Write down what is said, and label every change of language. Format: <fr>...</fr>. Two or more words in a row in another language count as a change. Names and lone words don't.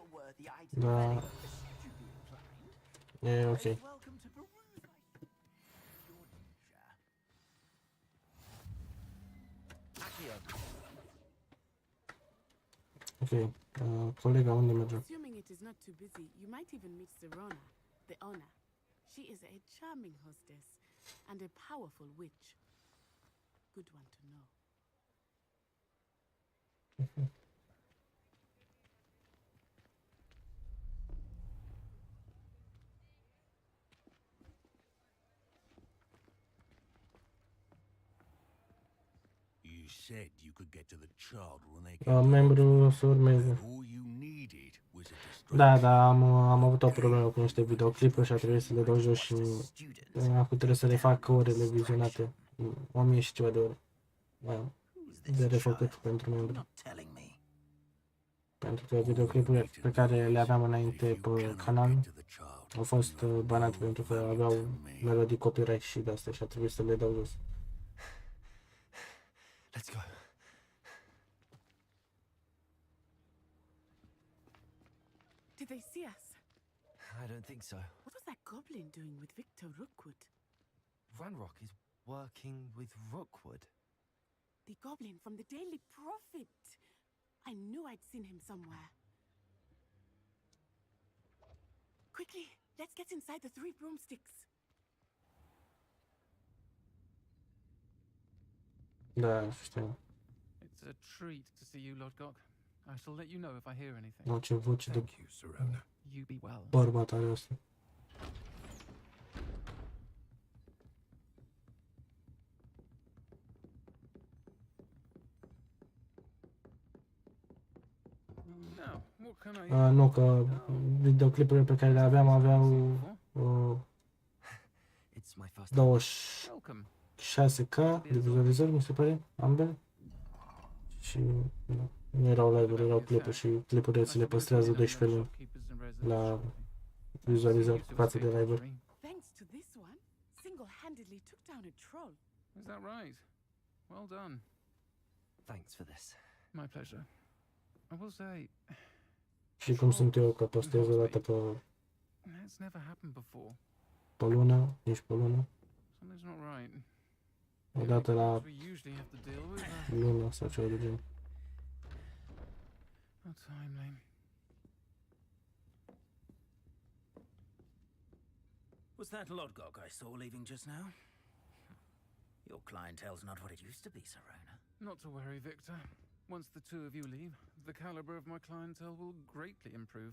<ro>Dar e ok. Ok, colega, unde mergem?</ro> <en>Assuming it is not too busy, you might even meet Serona, the owner. She is a charming hostess and a powerful witch. Good one to know. You said you could get to the child when they came.</en> <ro>Membru să urmeze.</ro> <en>All you needed was a distraction.</en> <ro>Da, am avut o problemă cu niște videoclipuri și a trebuit să le dau jos și acum trebuie să le fac orele vizionate. 1000 și ceva de ore. De refăcut pentru membru. Pentru că videoclipurile pe care le aveam înainte pe canal au fost banate pentru că aveau melodii copyright și de astea și a trebuit să le dau jos.</ro> <en>Let's go. Did they see us? I don't think so. What was that goblin doing with Victor Rookwood? Ranrock is working with Rookwood. The goblin from the Daily Prophet. I knew I'd seen him somewhere. Quickly, let's get inside the 3 broomsticks.</en> <ro>Da, știu.</ro> <en>It's a treat to see you, Lord Gok. I shall let you know if I hear anything.</en> <ro>Nu, ce voce de</ro> <en>You be well.</en> <ro>bărbat are ăsta. Nu, că videoclipurile pe care le aveam aveau 26K de vizualizări, mi se pare, ambele. Și nu erau live-uri, erau clipuri și clipurile ți le păstrează 12 luni la vizualizări față de live-uri.</ro> <en>Thanks to this one, single-handedly took down a troll. Is that right? Well done. Thanks for this. My pleasure. I will say,</en> <ro>Și cum sunt eu, că postez o dată</ro> <en>it's never happened before.</en> <ro>pe lună, nici pe lună,</ro> <en>Something's not right.</en> <ro>o dată la</ro> <en>We usually have to deal with</en> <ro>lună sau ceva de genul.</ro> <en>How timely. Was that Lodgok I saw leaving just now? Your clientele's not what it used to be, Serona. Not to worry, Victor. Once the two of you leave, the caliber of my clientele will greatly improve.</en>